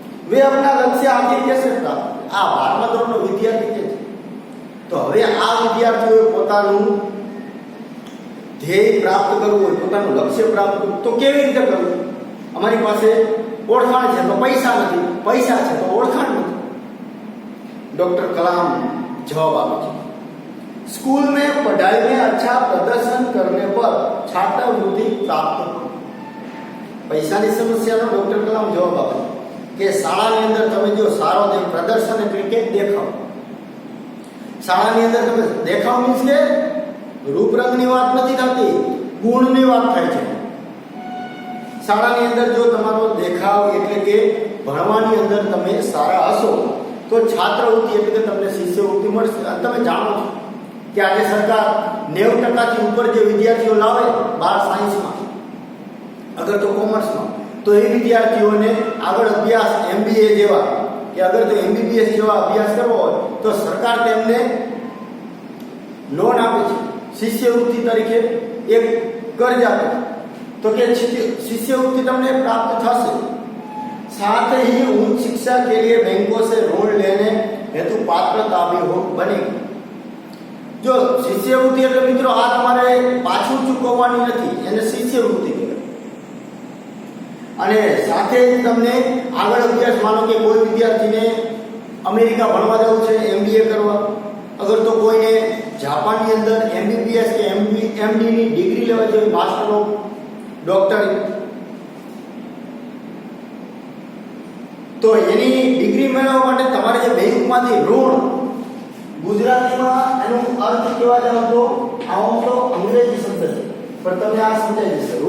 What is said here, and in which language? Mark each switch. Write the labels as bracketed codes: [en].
[gu] Way આપણા લક્ષ્ય આગે કેસે પ્રાપ્ત. આ 12મા ધોરણનો વિદ્યાર્થી છે. તો હવે આ વિદ્યાર્થીઓએ પોતાનું ધ્યેય પ્રાપ્ત કરવું હોય, પોતાનું લક્ષ્ય પ્રાપ્ત કરવું, તો કેવી રીતે કરવું? અમારી પાસે ઓળખાણ છે તો પૈસા નથી, પૈસા છે તો ઓળખાણ નથી. [hi] डॉक्टर कलाम जवाब આપે છે, स्कूल में पढ़ाई में अच्छा प्रदर्शन करने पर छात्रवृत्ति प्राप्त. [gu] પૈસાની સમસ્યાનો ડોક્ટર કલામ જવાબ આપે કે શાળાની અંદર તમે જો સારો પ્રદર્શન એટલે કે દેખાવ, શાળાની અંદર તમે દેખાવ મીન્સ કે રૂપરંગની વાત નથી થતી, ગુણની વાત થાય છે. શાળાની અંદર જો તમારો દેખાવ એટલે કે ભણવાની અંદર તમે સારા હશો તો છાત્રવૃત્તિ એટલે કે તમને શિષ્યવૃત્તિ મળશે. અને તમે જાણો છો કે આજે સરકાર 90% ઉપર જે વિદ્યાર્થીઓ લાવે 12 સાયન્સમાં, અગર તો કોમર્સમાં, તો એ વિદ્યાર્થીઓને આગળ અભ્યાસ MBA જેવા કે અગર તો MBBS જેવા અભ્યાસ કરવો હોય તો સરકાર તેમને લોન આપે છે, શિષ્યવૃત્તિ તરીકે એક કર્જ આપે છે. [hi] तो क्या शिष्यवृत्ति તમને प्राप्त થશે. साथ ही उच्च शिक्षा के लिए बैंकों से ऋण लेने हेतु पात्रता भी हो बनेगी. [gu] जो शिष्यवृत्ति એટલે મિત્રો આ તમારે પાછું ચૂકવવાની નથી, એને શિષ્યવૃત્તિ કહેવાય. અને સાથે જ તમને આગળ અભ્યાસ, માનો કે કોઈ વિદ્યાર્થીને અમેરિકા ભણવા જવું છે, MBA કરવા, અગર તો કોઈને જાપાનની અંદર MBBS કે MD ની ડિગ્રી લેવા જોઈએ, માસ્ટર ઓફ ડોક્ટર, તો એની ડિગ્રી મેળવવા માટે તમારે જે બેંકમાંથી ઋણ, ગુજરાતીમાં એનો અર્થ કેવા જાવ તો આવો તો અંગ્રેજી શબ્દ છે પણ તમને આ સમજાઈ જશે.